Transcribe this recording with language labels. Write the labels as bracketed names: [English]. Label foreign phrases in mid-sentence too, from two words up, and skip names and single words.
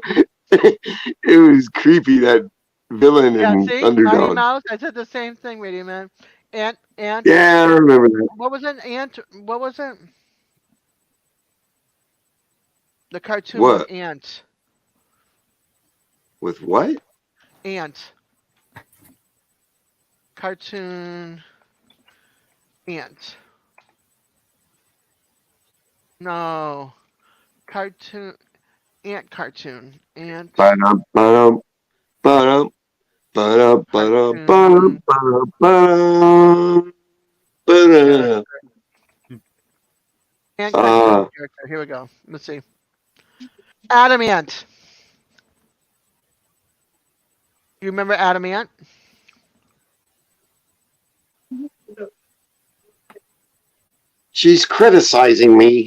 [English] It was creepy, that villain Yeah, and see, Mighty underdog. Mouse. I said the same thing, Radio Man. Ant. Yeah, I remember that. What was it? Ant. What was it? The cartoon with What? Ant. With what? Ant. Cartoon. Ant. No. Cartoon. Ant cartoon. Ant. Ba-dum, ba-dum, ba-dum, ba-dum, ba-dum, ba-dum, ba-dum, ba-dum, ba-dum. Ant cartoon Uh, character. Here we go. Let's see. Adam Ant. You remember Adam Ant? She's criticizing me